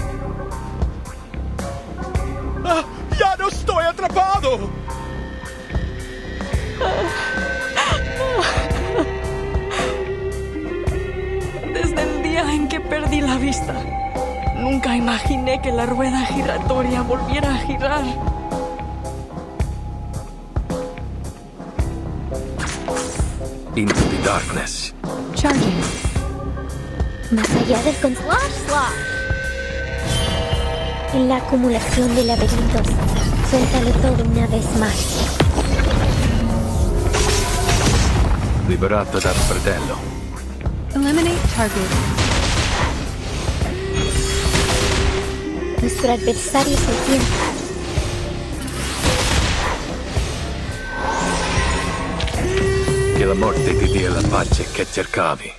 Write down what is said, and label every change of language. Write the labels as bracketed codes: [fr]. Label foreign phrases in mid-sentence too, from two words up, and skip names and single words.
[es] ¡Ah! ¡Ya no estoy atrapado! Desde el día en que perdí la vista, nunca imaginé que la rueda giratoria volviera a girar. [en] Into the darkness. Charging. [es] Más allá del en la acumulación de laberintos, suéltalo todo una vez más. [it] Liberato dal fratello. [en] Eliminate target. [es] Nuestro adversario es el tiempo. [it] Che la morte ti dia la pace che cercavi.